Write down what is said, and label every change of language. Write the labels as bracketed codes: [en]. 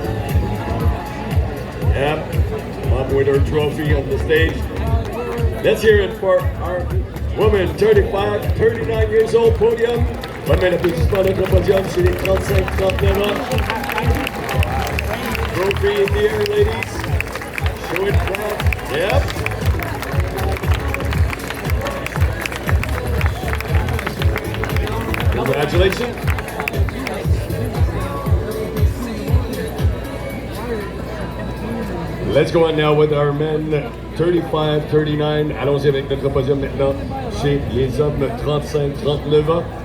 [en] Yep, mom with her trophy on the stage. Let's hear it for our woman, 35-39 years old, podium. [fr] Bonne main d'applaudissement notre podium chez les 35-39 ans. [en] Trophy in the air, ladies. Show it proud. Yep. Congratulations. Let's go on now with our men 35-39. [fr] Allons-y avec notre podium maintenant chez les hommes 35-39 ans.